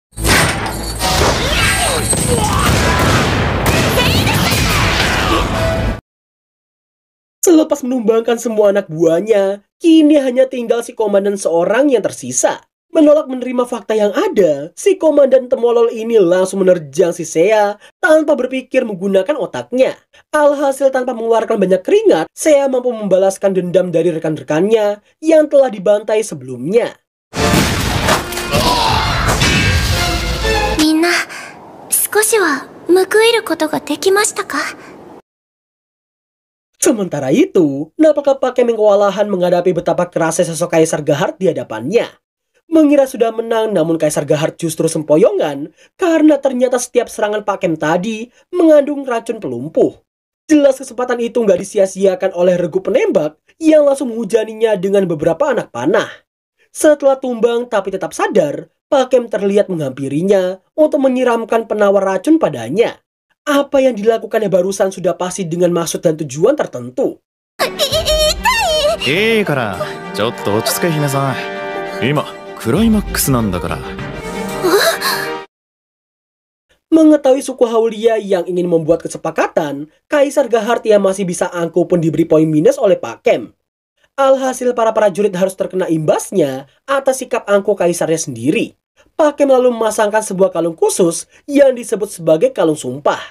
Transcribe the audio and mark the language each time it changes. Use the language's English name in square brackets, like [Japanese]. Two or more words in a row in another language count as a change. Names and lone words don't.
[Indonesian] Selepas menumbangkan semua anak buahnya, kini hanya tinggal si komandan seorang yang tersisa. Menolak menerima fakta yang ada, si komandan temolol ini langsung menerjang si Seiya tanpa berpikir menggunakan otaknya. Alhasil tanpa mengeluarkan banyak keringat, Seiya mampu membalaskan dendam dari rekan-rekannya yang telah dibantai sebelumnya. [Japanese] Minna, 少しは報いることができましたか? [Indonesian] Sementara itu, Napaka Pakem yang kewalahan menghadapi betapa kerasnya sosok Kaisar Gahard di hadapannya. Mengira sudah menang, namun Kaisar Gahard justru sempoyongan karena ternyata setiap serangan Pakem tadi mengandung racun pelumpuh. Jelas kesempatan itu nggak disia-siakan oleh regu penembak yang langsung menghujaninya dengan beberapa anak panah. Setelah tumbang tapi tetap sadar, Pakem terlihat menghampirinya untuk menyiramkan penawar racun padanya. Apa yang dilakukannya barusan sudah pasti dengan maksud dan tujuan tertentu. [Japanese] いいからちょっと落ち着け姫さん。今クライマックスなんだから。 [Indonesian] Mengetahui suku Haulia yang ingin membuat kesepakatan, Kaisar Gahard yang masih bisa angkuh pun diberi poin minus oleh Pakem. Alhasil para prajurit harus terkena imbasnya atas sikap angkuh kaisarnya sendiri. Pakem lalu memasangkan sebuah kalung khusus yang disebut sebagai kalung sumpah.